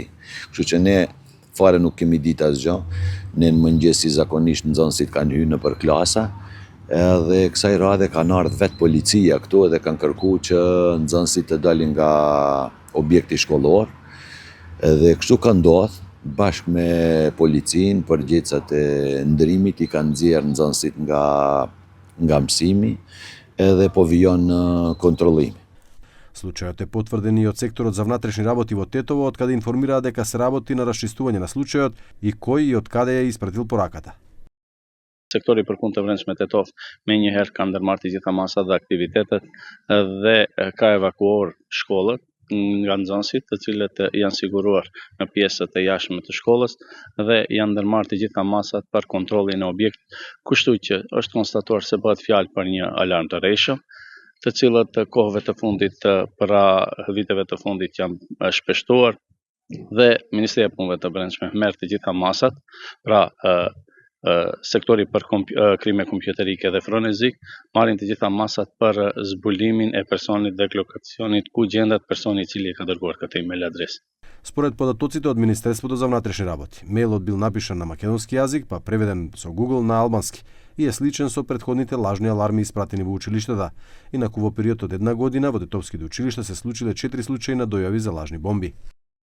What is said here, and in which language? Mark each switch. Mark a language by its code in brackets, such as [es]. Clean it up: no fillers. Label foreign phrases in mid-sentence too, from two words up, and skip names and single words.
[sq] Kështu që ne fare nuk kemi ditë asgjë. Ne në mëngjes si zakonisht nxënësit kanë hyrë nëpër klasa, edhe kësaj radhe kanë ardhur vetë policia këtu edhe kanë kërkuar që nxënësit të dalin nga objekti shkollor. Edhe kështu ka ndodhur, bashkë me policinë, përgjegjësat e ndërimit i kanë nxjerrë nxënësit nga mësimi, edhe po vijon kontrollimi. [mk] Случајот е потврден и од секторот за внатрешни работи во Тетово, од каде информираа дека се работи на расчистување на случајот и кој и од каде ја испратил пораката. [sq] Sektori për punë të brendshme Tetov menjëherë ka ndërmarrë të gjitha masat dhe aktivitetet dhe ka evakuuar shkollët nga nxënësit, të cilët janë siguruar në pjesët e jashtme të shkollës dhe janë ndërmarrë të gjitha masat për kontrollin e objekt, kushtu që është konstatuar se bëhet fjalë për një alarm të rreshëm, të cilët kohëve të fundit, pra viteve të fundit janë shpeshtuar dhe Ministria e Punëve të Brendshme merr të gjitha masat, pra sektori për krime kompjuterike dhe frenezik marrin të gjitha masat për zbulimin e personit dhe lokacionit ku gjendet personi i cili e ka dërguar këtë email adres. [mk] Според податоците од Министерството за внатрешни работи, мејлот бил напишан на македонски јазик, па преведен со Google на албански и е сличен со претходните лажни аларми испратени во училиштата. Инаку во период од една година во тетовските училишта се случиле 4 случаи на дојави за лажни бомби.